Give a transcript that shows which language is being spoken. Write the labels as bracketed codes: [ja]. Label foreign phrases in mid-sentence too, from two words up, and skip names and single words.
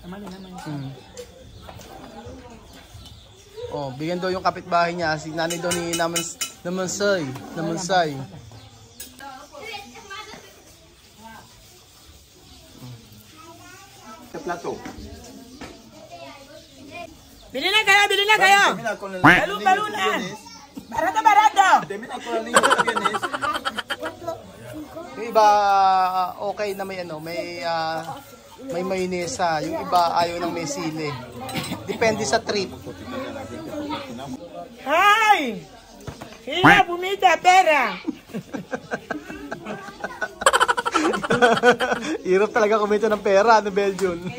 [tl] Oh, bigyan daw yung kapitbahay niya, si nanay daw ni Namansay. [es] Este plato. [tl] Bili na kayo, bili na kayo. [es] Termina con el [tl] Balunan. [es] Barato, barato. Termina con la línea que tienes. [tl] Yung iba okay na may may mayonesa, yung iba ayaw ng may sili. Depende sa trip. Ay! Hira, bumita, pera. Hirap talaga kumita ng pera, ano Belgian?